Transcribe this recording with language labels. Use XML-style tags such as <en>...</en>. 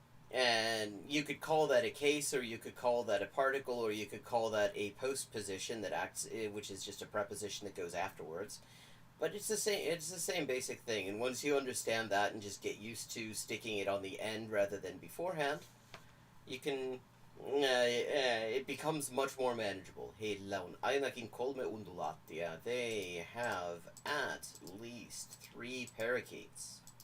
<en>And you could call that a case, or you could call that a particle, or you could call that a postposition that acts, which is just a preposition that goes afterwards. But it's the same basic thing. And once you understand that and just get used to sticking it on the end rather than beforehand, you can. It becomes much more manageable.</en> <fi>Heillä on ainakin 3 undulaattia.</fi> <en>They have at least 3 parakeets.</en>